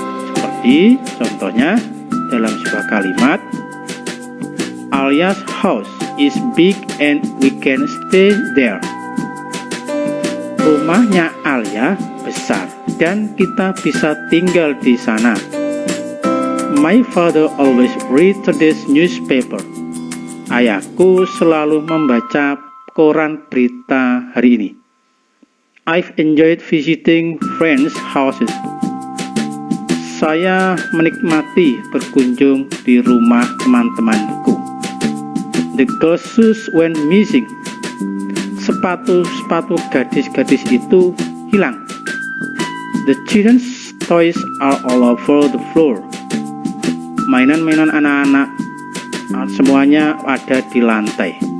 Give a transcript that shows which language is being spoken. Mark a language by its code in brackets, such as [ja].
[id] Seperti contohnya dalam sebuah kalimat, [en] Alia's house is big and we can stay there. [id] Rumahnya Alia besar dan kita bisa tinggal di sana. [en] My father always read today's newspaper. [id] Ayahku selalu membaca koran berita hari ini. [en] I've enjoyed visiting friends' houses. [id] Saya menikmati berkunjung di rumah teman-temanku. [en] The girls' shoes went missing. [id] Sepatu-sepatu gadis-gadis itu hilang. [en] The children's toys are all over the floor. [id] Mainan-mainan anak-anak semuanya ada di lantai.